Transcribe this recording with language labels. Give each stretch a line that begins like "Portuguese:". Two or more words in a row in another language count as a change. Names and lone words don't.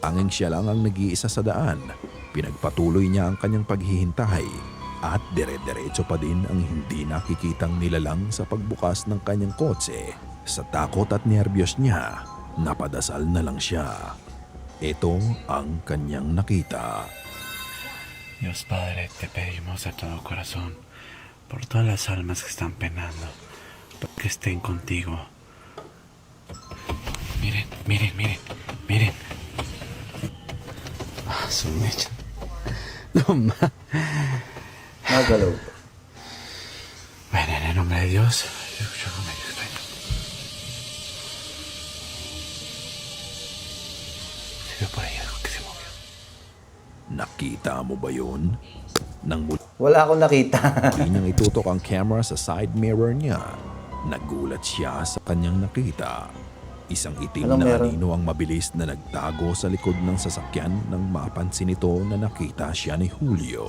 Filipino: Tanging siya lang ang nag-iisa sa daan. Pinagpatuloy niya ang kanyang paghihintay at dire-diretso pa din ang hindi nakikitang nilalang sa pagbukas ng kanyang kotse. Sa takot at nerbiyos niya, napadasal na lang siya. Ito ang kanyang nakita.
Spanish: Dios Padre, te pedimos de todo corazón por todas las almas que están penando, que estén contigo. Miren. Ah, su mecha. No más.
Filipino: Nagalaw.
Spanish: Bueno, en el nombre de Dios, yo escucho algo medio extraño. Se vio por ahí algo que se movió.
Filipino: Nakita mo ba yun? Nang muli Wala akong nakita. niyang itutok ang camera sa
English: side mirror
Filipino: niya, nagulat siya sa kanyang nakita. Isang itim Anong na meron? anino ang mabilis na nagtago sa likod ng sasakyan nang mapansin ito na nakita siya ni Julio.